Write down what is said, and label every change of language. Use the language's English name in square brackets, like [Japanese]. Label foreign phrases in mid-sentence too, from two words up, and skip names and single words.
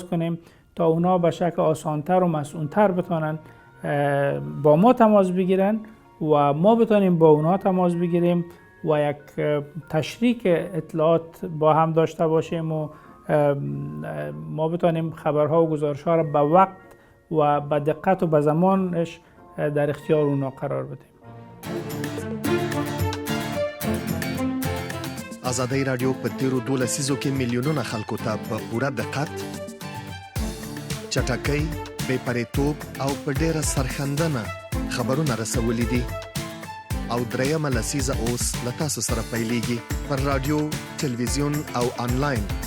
[Persian] کنیم تا اونا به شکل آسان‌تر و مسئول‌تر بتونن با ما تماس بگیرن و ما بتونیم با اونا تماس بگیریم و یک تشریک اطلاعات با هم داشته باشیم و ما بتونیم خبرها و گزارش‌ها را به وقت و به دقت و به زمانش در اختیار اونا قرار بدیم. [Pashto] ازادي رادیو په تیرو 12 لسیزو کې میلیونونه خلکو ته په پوره دقت، چټکۍ، بې پرېتوب او په ډېره سرښندنه خبرونه رسولي دي او درېیمه لسیزه اوس له تاسو سره پیلېږي پر رادیو، تلویزیون او آنلاین.